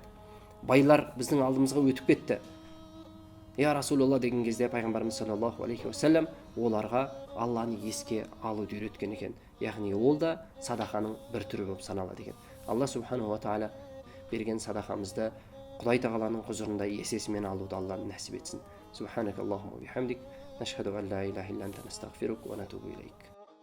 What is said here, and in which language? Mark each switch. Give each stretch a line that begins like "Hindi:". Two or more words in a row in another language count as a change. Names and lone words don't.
Kazakh: Байлар біздің алдымызға өтіп кетті.
Arabic: يا رسول الله
Kazakh: деген кезде пайғамбарымыз
Arabic: صلى الله عليه وسلم
Kazakh: оларға Алланы еске алуды үйреткен екен. Яғни ол да садақаның бір түрі болып саналады екен. Алла
Arabic: سبحانه وتعالى
Kazakh: берген садақамызды Құдай тағаланың құзырында есесімен алуды Алла нәсіп етсін.
Arabic: سبحانك اللهم وبحمدك، نشهد أن لا إله إلا أنت، نستغفرك ونتوب إليك.